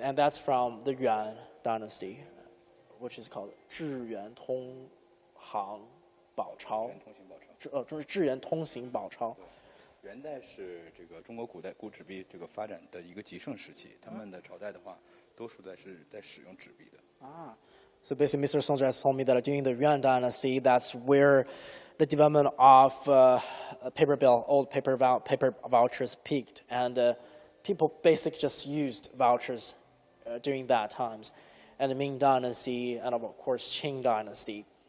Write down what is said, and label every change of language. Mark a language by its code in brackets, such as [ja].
[en] And that's from the Yuan Dynasty, which is called 智元通行宝钞。 [zh] 就是智元通行宝钞。元代是这个中国古纸币这个发展的一个极盛时期，他们的朝代的话，多数是在使用纸币的。 [en] So basically, Mr. Song just told me that during the Yuan Dynasty, that's where the development of paper bill, old paper vouchers peaked, and people basically just used vouchers during that times, and the Ming Dynasty, and of course Qing Dynasty.